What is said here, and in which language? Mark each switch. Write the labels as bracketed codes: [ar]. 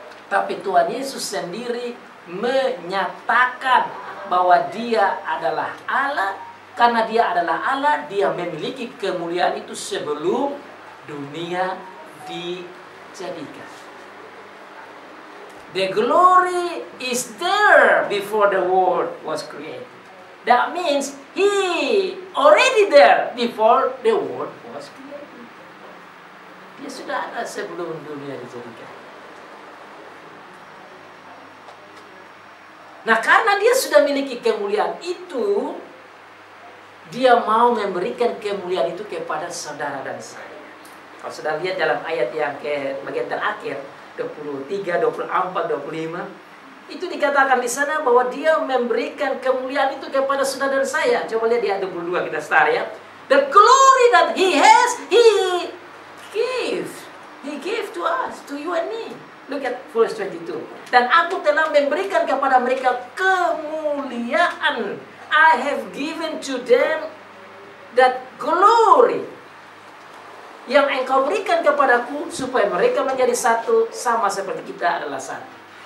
[id] Tapi Tuhan Yesus sendiri menyatakan bahwa dia adalah Allah. Karena dia adalah Allah, dia memiliki kemuliaan itu sebelum dunia dijadikan. [en] The glory is there before the world was created. That means he already there before the world was created. [id] Dia sudah ada sebelum dunia dijadikan. Nah, karena dia sudah memiliki kemuliaan itu, dia mau memberikan kemuliaan itu kepada saudara dan saya. Kalau sudah lihat dalam ayat yang ke bagian terakhir, 23, 24, 25, itu dikatakan di sana bahwa dia memberikan kemuliaan itu kepada saudara dan saya. Coba lihat di ayat 22 kita start ya. [en] The glory that he has, he gave to us, to you and me. Look at verse 22. [id] Dan aku telah memberikan kepada mereka kemuliaan. [en] I have given to them that glory [id] yang engkau berikan kepadaku, supaya mereka menjadi satu sama seperti kita adalah satu.